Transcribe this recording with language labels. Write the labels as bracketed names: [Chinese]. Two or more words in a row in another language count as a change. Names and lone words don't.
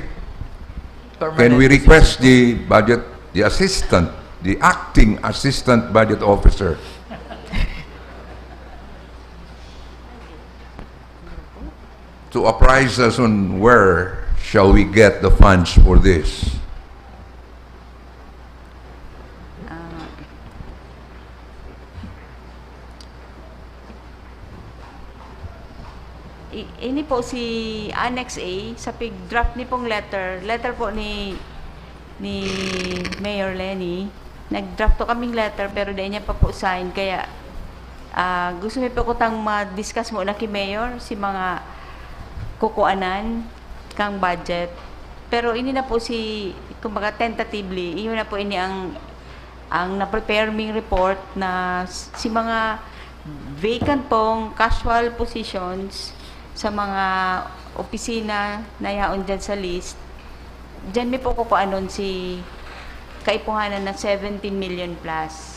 [English] Can we request the acting assistant budget officer to apprise us on where shall we get the funds for this? [Bikol] Ini po si Annex A sa pig-draft ni pong letter po ni Mayor Lenny. Nag-draft to kaming letter pero di niya pa po sign, kaya gusto mi po ko tang ma-discuss mo na kay Mayor si mga kukuanan kang budget. Pero ini na po kumbaga tentatively, iyon na po ini ang ang na-prepare ming report na si mga vacant pong [English] casual positions [Bikol] sa mga opisina na yaon dyan sa list, dyan may po kukuanon si kaipuhanan ng 17 million plus.